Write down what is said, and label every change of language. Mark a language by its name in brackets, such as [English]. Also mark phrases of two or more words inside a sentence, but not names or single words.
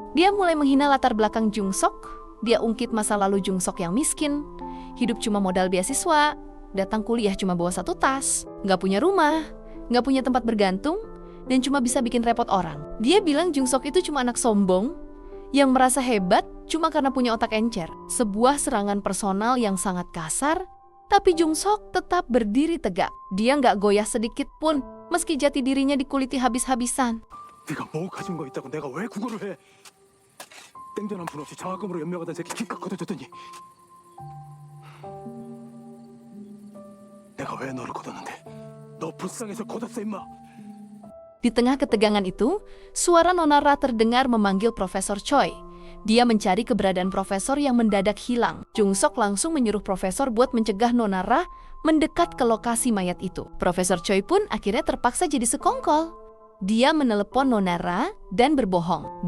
[Indonesian] Dia mulai menghina latar belakang Jung Seok. Dia ungkit masa lalu Jung Seok yang miskin, hidup cuma modal beasiswa, datang kuliah cuma bawa satu tas, nggak punya rumah, nggak punya tempat bergantung, dan cuma bisa bikin repot orang. Dia bilang Jung Seok itu cuma anak sombong yang merasa hebat cuma karena punya otak encer. Sebuah serangan personal yang sangat kasar, tapi Jung Sok tetap berdiri tegak. Dia nggak goyah sedikit pun, meski jati dirinya dikuliti habis-habisan. [Korean] 네가 뭐 가진 거 있다고 내가 왜 구걸을 해? 땡전 한 푼 없이 장학금으로 연명하던 새끼 기껏 걷어줬더니 내가 왜 너를 걷었는데? 너 불쌍해서 걷었어 임마. [Indonesian] Di tengah ketegangan itu, suara Nona Ra terdengar memanggil Profesor Choi. Dia mencari keberadaan profesor yang mendadak hilang. Jung Sok langsung menyuruh profesor buat mencegah Nona Ra mendekat ke lokasi mayat itu. Profesor Choi pun akhirnya terpaksa jadi sekongkol. Dia menelepon Nona Ra dan berbohong.